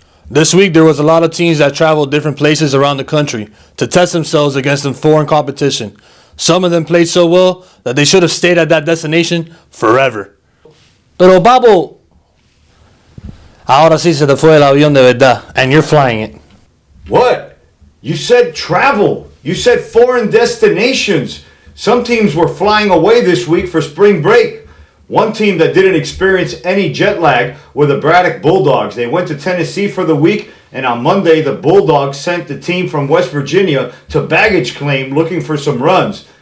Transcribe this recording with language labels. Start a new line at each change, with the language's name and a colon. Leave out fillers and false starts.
English: This week, there was a lot of teams that traveled different places around the country to test themselves against some foreign competition. Some of them played so well that they should have stayed at that destination forever.
Spanish: Pero, Babo, ahora sí se te fue el avión de verdad,
English: and you're flying it. What? You said travel. You said foreign destinations. Some teams were flying away this week for spring break. One team that didn't experience any jet lag were the Braddock Bulldogs. They went to Tennessee for the week, and on Monday, the Bulldogs sent the team from West Virginia to baggage claim looking for some runs.